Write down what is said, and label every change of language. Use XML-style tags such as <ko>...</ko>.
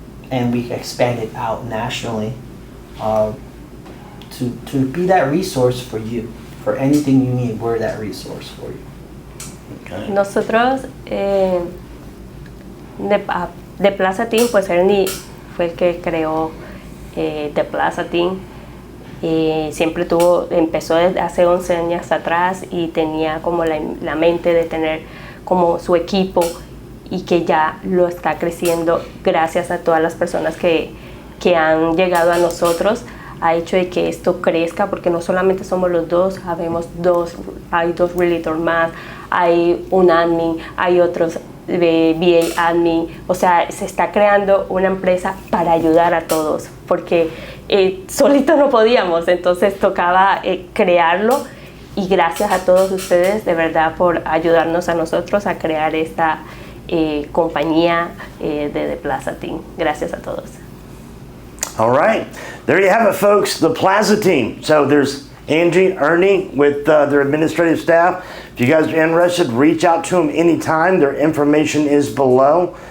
<en>And we expanded out nationally to be that resource for you. For anything you need, we're that resource for you. Okay.</en> <es>Nosotros de Plaza Team, pues Ernie fue el que creó The Plaza Team. Siempre empezó desde hace 11 años atrás y tenía como la mente de tener como su equipo, y que ya lo está creciendo gracias a todas las personas que han llegado a nosotros. ha hecho de que esto crezca, porque no solamente somos los dos, hay dos realtor más, hay un admin, hay otros de VA admin, o sea, se está creando una empresa para ayudar a todos, porque solito no podíamos, entonces tocaba crearlo, y gracias a todos ustedes de verdad por ayudarnos a nosotros a crear esta compañía de The Plaza Team. Gracias a todos.</es> <en>All right, there you have it, folks, the Plaza Team. So there's Angie, Ernie with their administrative staff. If you guys are interested, reach out to them anytime. Their information is below.</en>